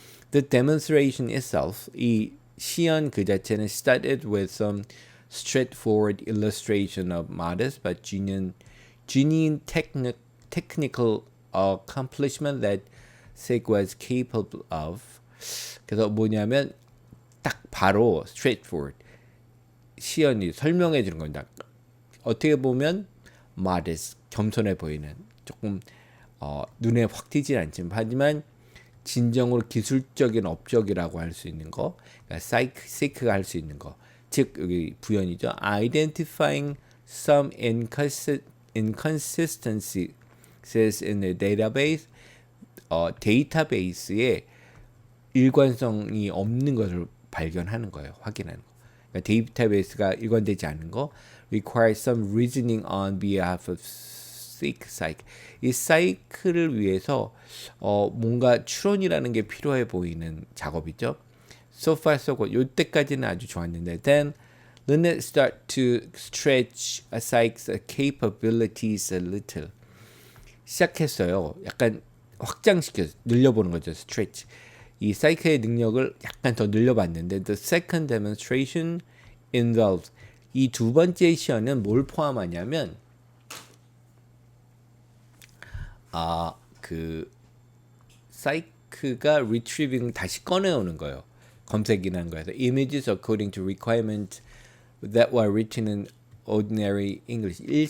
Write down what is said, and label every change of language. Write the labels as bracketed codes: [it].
[en] The demonstration itself, [ko] 이 시연 그 자체는 [en] started with some straightforward illustration of modest but genuine technical accomplishment that SIG was capable of. [ko] 그래서 뭐냐면 딱 바로 straightforward 시연이 설명해 주는 겁니다. 어떻게 보면 modest 겸손해 보이는 조금 눈에 확 띄진 않지만 하지만 진정으로 기술적인 업적이라고 할 수 있는 거, 그러니까 시크가 할 수 있는 거, 즉 여기 부연이죠. [en] Identifying some inconsistencies in the database, [ko] 데이터베이스에 일관성이 없는 것을 발견하는 거예요. 확인하는 거. 그러니까 데이터베이스가 일관되지 않은 거, [en] require some reasoning on behalf of psych. [ko] 이 사이클을 위해서 뭔가 추론이라는 게 필요해 보이는 작업이죠. [en] So far so good. [ko] 이때까지는 아주 좋았는데 [en] then Lynette start to stretch a psych's capabilities a little. [ko] 시작했어요. 약간 확장시켜서 늘려보는 거죠. [en] stretch. [ko] 이 사이클의 능력을 약간 더 늘려봤는데 [en] the second demonstration involves [ko] 이 두 번째 시연은 뭘 포함하냐면 그 사이크가 retrieving 다시 꺼내오는 거예요. 검색이나 하는 거에서 [en] images according to requirement that were written in ordinary English.